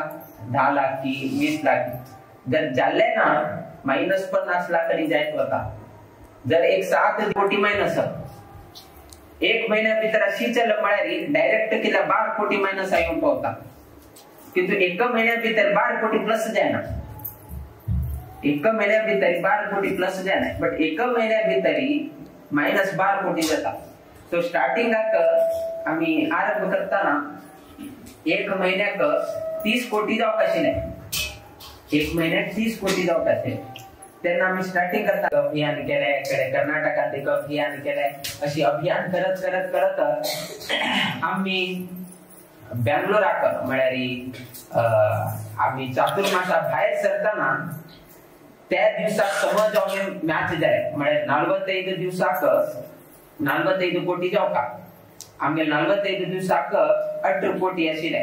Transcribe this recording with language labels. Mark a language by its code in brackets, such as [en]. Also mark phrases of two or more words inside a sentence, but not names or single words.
[kok] 10 लाख की 20 लाख जर जाले ना -50 लाख तरी जायत होता जर एक 7 कोटी मायनस 1 महिन्या भितर अशी चल म्हळ्यार डायरेक्ट केला 12 कोटी मायनस येऊन पावता किंतु 1 महिन्या भितर 12 कोटी प्लस जायना 1 महिन्या भितर 12 कोटी प्लस जायना बट 1 महिन्या भितर -12 कोटी जाता. तो स्टार्टिंगाक आम्ही आरंभ करताना 1 महिन्याक 30 कोटी जावक आशिल्ले. 1 महिन्याक 30 कोटी जावक आशिल्ले. तेन्ना आम्ही स्टार्टिंग करता अभियान केले, कडे कर्नाटकात एक अभियान केले. अशी अभियान करत करत करत आम्ही बँगलोराक म्हळ्यार आम्ही चातुर्मासा भायर सरताना त्या दिवसाक समज आम्ही मॅच जाले म्हळ्यार 45 दिवसाक 45 कोटी जावका. आमगे 45 दिवसाक 18 कोटी आशिल्ले.